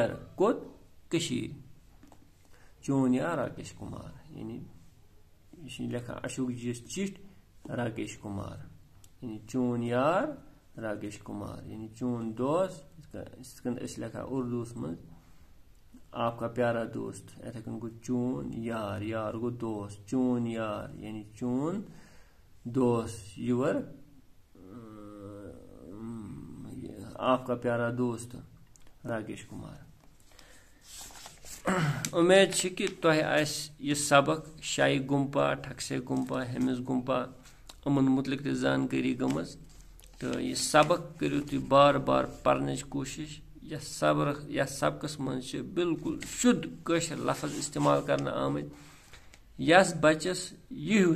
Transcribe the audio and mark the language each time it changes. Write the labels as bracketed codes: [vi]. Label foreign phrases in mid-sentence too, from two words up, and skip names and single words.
[ks] گَرٕ کوٚت کٔشیٖرِ چون یار راکیش کُمار یعنی یہِ چھِ لیکھان اشوک جیَس چِٹھۍ راکیش کُمار یعنی چون یار راکیش کُمار یعنی چون دوس یِتھ کٔنۍ أسۍ لیکھان اُردوٗوَس منٛز [ur] آپ کا پیارا دوست [ks] یِتھَے کٔنۍ گوٚو چون یار یار گوٚو دوس چون یار یعنی چون دوس یور [ur] آپ کا پیارا دوست [ks] راکیش کُمار اُمید چھِ کہِ تۄہہِ آسہِ یہِ سبق شاے گُمپا ٹھکسے گُمپا ہیٚمِس گُمپا یِمَن مُتعلِق تہِ زانکٲری گٔمٕژ تہٕ یہِ سبق کٔرِو تُہۍ بار بار پَرنٕچ کوٗشِش یَتھ سبقَس منٛز چھِ بِلکُل شُد کٲشِر لفظ اِستعمال کَرنہٕ آمٕتۍ یَس بَچَس یہِ ہیوٗ